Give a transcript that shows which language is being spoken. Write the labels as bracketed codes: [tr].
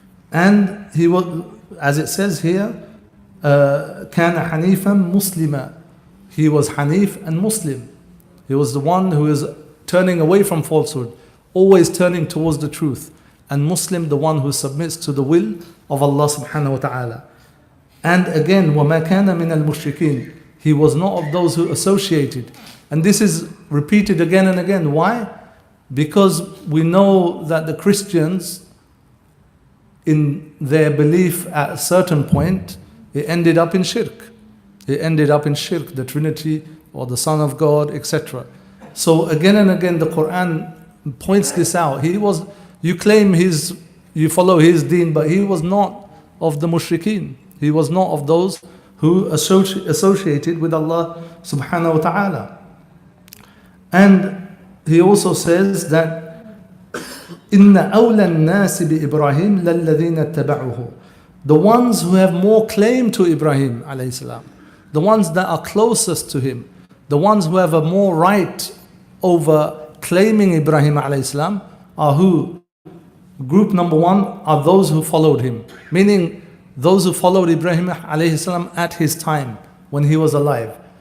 [en] And he was, as it says here, [ar] كان حنيفا مسلما. [en] He was Hanif and Muslim. He was the one who is turning away from falsehood, always turning towards the truth. And Muslim, the one who submits to the will of Allah subhanahu wa ta'ala. And again, [ar] وَمَا كَانَ مِنَ الْمُشْرِكِينَ. [en] He was not of those who associated. And this is repeated again and again. Why? Because we know that the Christians, in their belief at a certain point, it ended up in shirk. It ended up in shirk, the Trinity or the Son of God, etc. So again and again the Quran points this out. You claim he's you follow his deen, but he was not of the mushrikeen. He was not of those who associated with Allah subhanahu wa ta'ala. And he also says that [ar] إِنَّ أَوْلَى النَّاسِ بِإِبْرَاهِيمَ لَلَّذِينَ اتَّبَعُوهُ. [en] The ones who have more claim to Ibrahim alayhi salam, the ones that are closest to him, the ones who have a more right over claiming Ibrahim alayhi salam are who? Group number one are those who followed him, meaning those who followed Ibrahim alayhi salam at his time when he was alive.